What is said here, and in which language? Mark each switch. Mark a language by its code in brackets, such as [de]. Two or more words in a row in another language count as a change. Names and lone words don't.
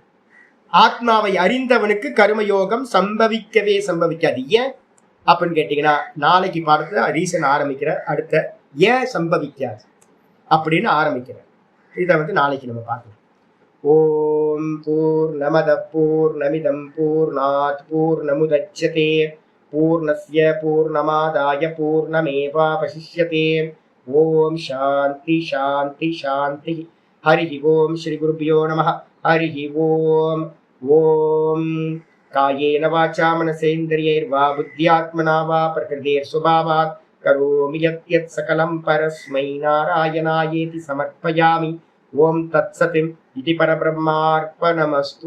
[ta] ஆத்மாவை அறிந்தவனுக்கு கர்மயோகம் சம்பவிக்கவே சம்பவிக்காது. ஏன் அப்படின்னு கேட்டீங்கன்னா நாளைக்கு பார்த்து ரீசன் ஆரம்பிக்கிற. அடுத்த ஏன் சம்பவிக்காது அப்படின்னு ஆரம்பிக்கிற இதை வந்து நாளைக்கு நம்ம பார்க்கலாம். [sa] ॐ पूर्णमद पूर्णमिदम् पूर्णात् पूर्णमुदच्यते पूर्णस्य पूर्णमादाय पूर्णमेवावशिष्यते. ॐ शान्ति शान्ति शान्ति. हरि ॐ। श्री गुरुभ्यो नमः. हरि ॐ. ॐ कायेन वाचा मनसेन्द्रियैर्वा बुद्ध्यात्मना वा प्रकृतेर् स्वभावात् करोमि यत् यत् सकलं परस्मै नारायणायेति समर्पयामि. ॐ तत्सत् इति परब्रह्मार्पणमस्तु.